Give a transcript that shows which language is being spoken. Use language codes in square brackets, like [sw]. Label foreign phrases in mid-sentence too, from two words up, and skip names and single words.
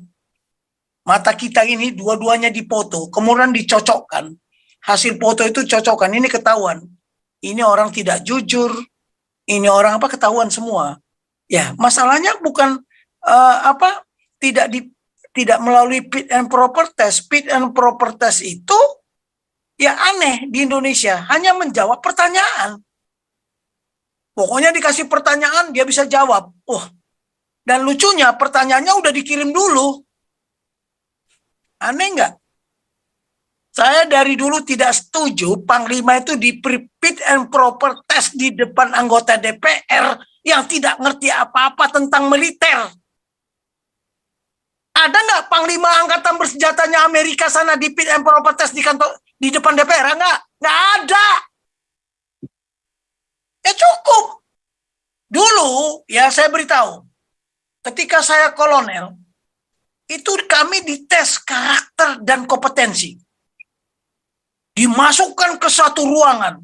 [id] Mata kita ini dua-duanya dipoto, kemudian dicocokkan. Hasil foto itu cocokkan, ini ketahuan. Ini orang tidak jujur, ini orang ketahuan semua. Ya, masalahnya bukan tidak melalui [en] fit and proper test. Fit and proper test [id] itu ya aneh di Indonesia, hanya menjawab pertanyaan. Pokoknya dikasih pertanyaan dia bisa jawab. Dan lucunya pertanyaannya udah dikirim dulu. Aneh nggak? Saya dari dulu tidak setuju Panglima itu di [en] fit and proper test [id] di depan anggota DPR yang tidak ngerti apa-apa tentang militer. Ada nggak Panglima Angkatan Bersenjatanya Amerika sana di [en] fit and proper test [id] di kantor di depan DPR? Nggak ada. Ya cukup. Dulu ya saya beritahu, ketika saya kolonel, itu kami dites karakter dan kompetensi. Dimasukkan ke satu ruangan.